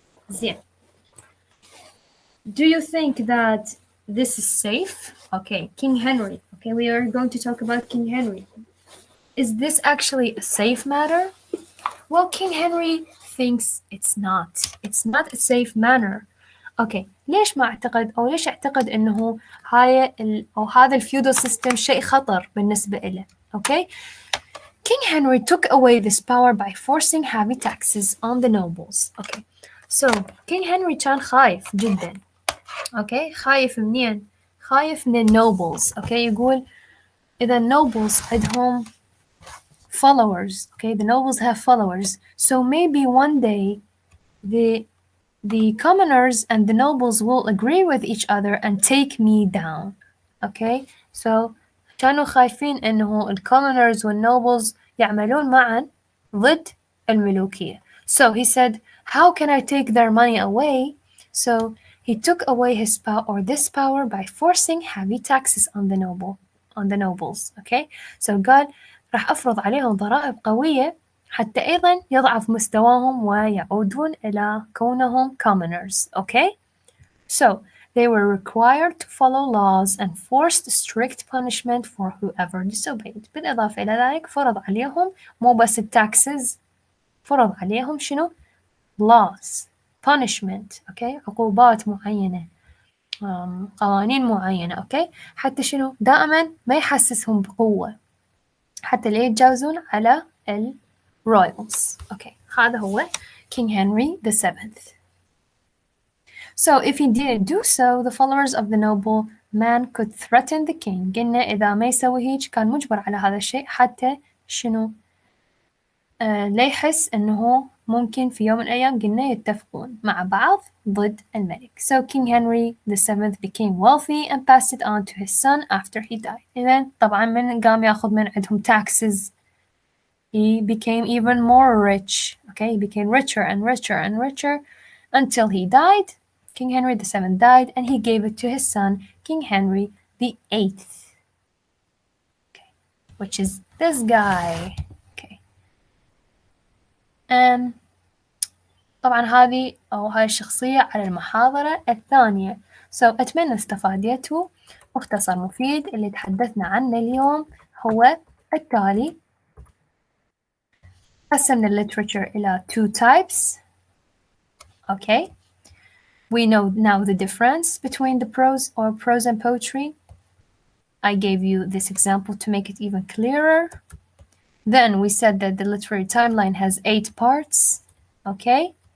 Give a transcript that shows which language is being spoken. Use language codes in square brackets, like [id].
[ar] زين. [en] Do you think that this is safe? Okay, King Henry. Okay, we are going to talk about King Henry. Is this actually a safe matter? Well, King Henry thinks it's not. It's not a safe manner. [ar] Okay, ليش ما أعتقد أو ليش أعتقد إنه أو هذا الفيودال سيستم شيء خطر بالنسبة إله. [en] Okay, King Henry took away this power by forcing heavy taxes on the nobles. [ar] Okay, so King Henry كان خايف جدا. Okay, خايف منين؟ خايف من النوبلز. Okay, يقول إذا النوبلز عندهم followers. [en] Okay, the nobles have followers. So maybe one day the commoners and the nobles will agree with each other and take me down. [ar] Okay, so كانوا خايفين إنه الcommoners والnobles يعملون معا ضد الملوكية. [en] So he said, how can I take their money away? So he took away his power or this power by forcing heavy taxes on the nobles. [ar] Okay, so قال راح أفرض عليهم ضرائب قوية حتى أيضا يضعف مستواهم ويعودون إلى كونهم commoners. [en] Okay, so they were required to follow laws and forced strict punishment for whoever disobeyed. [ar] بالإضافة إلى ذلك فرض عليهم مو بس التاكسز, فرض عليهم شنو؟ laws, punishment. Okay, عقوبات معينة, قوانين معينة. Okay, حتى شنو؟ دائما ما يحسسهم بقوة حتى لا يتجاوزون على royals. [en] Okay, هذا هو King Henry VII. So if he didn't do so, the followers of the noble man could threaten the king. [ar] قلنا إذا ما يسوي هيك كان مجبر على هذا الشيء حتى شنو؟ لا يحس إنه ممكن في يوم من الأيام قلنا يتفقون مع بعض ضد الملك. [en] So King Henry VII became wealthy and passed it on to his son after he died. إذن طبعا من قام ياخذ من عندهم taxes, he became even more rich. Okay, he became richer and richer and richer until he died. King Henry VII died and he gave it to his son, King Henry VIII. Okay. Which is this guy. Okay. [ar] طبعا هاي الشخصية على المحاضرة الثانية. أتمنى استفادتوا. مختصر مفيد اللي تحدثنا عنه اليوم هو التالي. قسمنا literature إلى 2 types. Okay. [en] We know now the difference between the prose and poetry. I gave you this example to make it even clearer. Then we said that the literary timeline has 8 parts. Okay.